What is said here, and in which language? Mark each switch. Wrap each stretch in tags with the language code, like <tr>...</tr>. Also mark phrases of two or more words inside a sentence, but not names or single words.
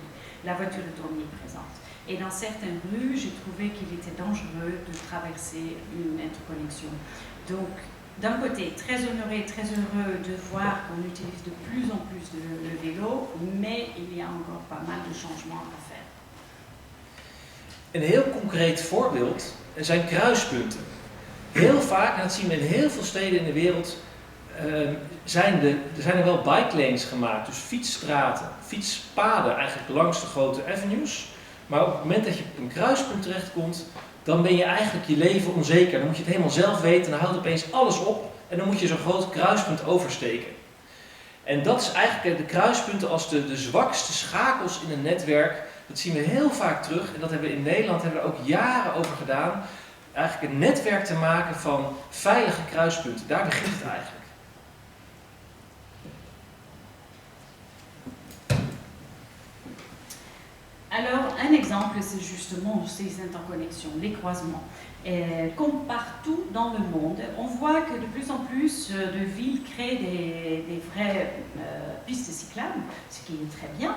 <fr>La voiture est omniprésente. Et dans certaines rues, j'ai trouvé qu'il était dangereux de traverser une interconnexion. Donc, d'un côté, très honoré, très heureux de voir qu'on utilise de plus en plus le vélo, mais il y a encore pas mal de changements à faire.</fr> <nl>Een heel concreet voorbeeld zijn kruispunten. Heel vaak, en dat zien we in heel veel steden in de wereld, zijn er wel</nl> <en>bike lanes</en> <nl>gemaakt, dus fietsstraten, fietspaden eigenlijk langs de grote avenues. Maar op het moment dat je op een kruispunt terechtkomt, dan ben je eigenlijk je leven onzeker. Dan moet je het helemaal zelf weten, dan houdt opeens alles op en dan moet je zo'n groot kruispunt oversteken. En dat is eigenlijk de kruispunten als de zwakste schakels in een netwerk. Dat zien we heel vaak terug en dat hebben we in Nederland hebben we er ook jaren over gedaan. Eigenlijk een netwerk te maken van veilige kruispunten. Daar begint het eigenlijk.</nl> <fr>Alors, un exemple, c'est justement ces interconnexions, les croisements. Et comme partout dans le monde, on voit que de plus en plus de villes créent des vraies pistes cyclables, ce qui est très bien.</fr>